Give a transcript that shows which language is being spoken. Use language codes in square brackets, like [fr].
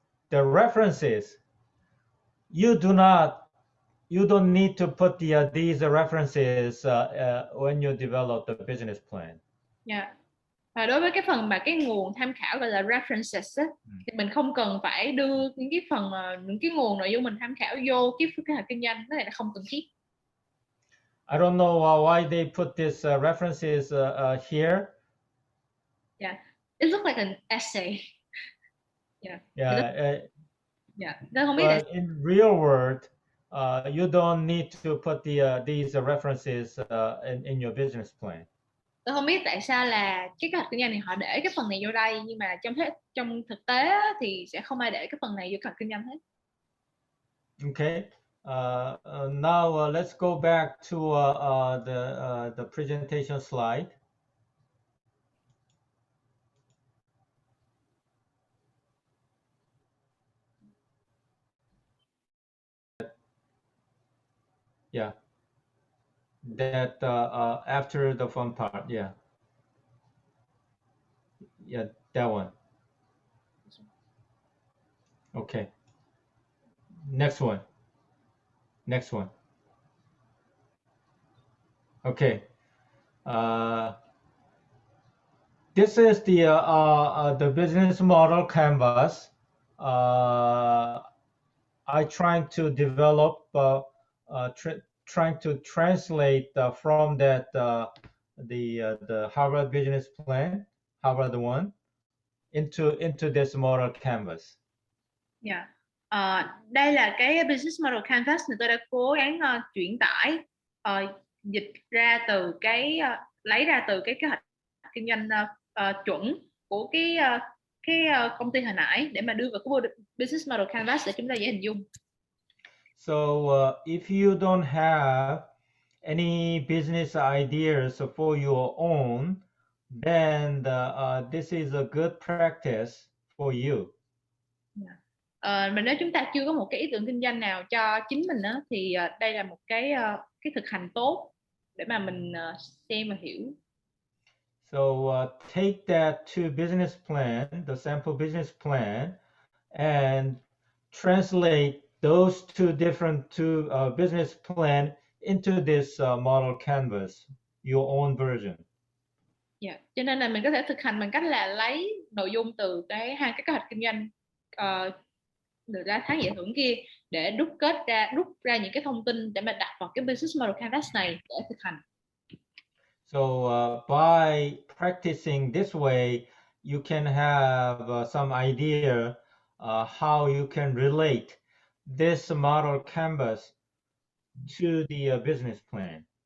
[en] The references, you don't need to put these references when you develop the business plan. Yeah. [vi] Và đối với cái phần mà cái nguồn tham khảo gọi là references á, thì mình không cần phải đưa những cái phần những cái nguồn nội dung mình tham khảo vô cái kế hoạch kinh doanh, cái này là không cần thiết. [en] I don't know why they put these references here. Yeah, it looks like an essay. [vi] Không biết [en] but in real world, you don't need to put these references in your business plan. [vi] Tôi không biết tại sao là cái kế hoạch kinh doanh này họ để cái phần này vô đây, nhưng mà trong thực tế thì sẽ không ai để cái phần này vô kế hoạch kinh doanh hết. [en] Okay. Now let's go back to the presentation slide. Yeah. That after the fun part, yeah, that one. Okay. Next one. Okay. This is the business model canvas. I trying to develop, trying to translate from that the Harvard business plan, Harvard one, into this model canvas. Yeah. [vi] Đây là cái business model canvas mà tôi đã cố gắng chuyển tải, dịch ra từ lấy ra từ cái kế hoạch kinh doanh chuẩn của cái công ty hồi nãy để mà đưa vào cái business model canvas để chúng ta dễ hình dung. [en] So if you don't have any business ideas for your own, then this is a good practice for you. [vi] Mà nếu chúng ta chưa có một cái ý tưởng kinh doanh nào cho chính mình á, thì đây là một cái thực hành tốt để mà mình xem và hiểu. [en] So take that to business plan, the sample business plan, and translate those two different business plan into this model canvas, your own version. Yeah. [vi] Cho nên là mình có thể thực hành bằng cách là lấy nội dung từ hai cái kế hoạch kinh doanh được ra tháng giải thưởng kia, để rút ra những cái thông tin để mà đặt vào cái business model canvas này để thực hành. [en] So by practicing this way, you can have some idea how you can relate this model canvas to the business plan.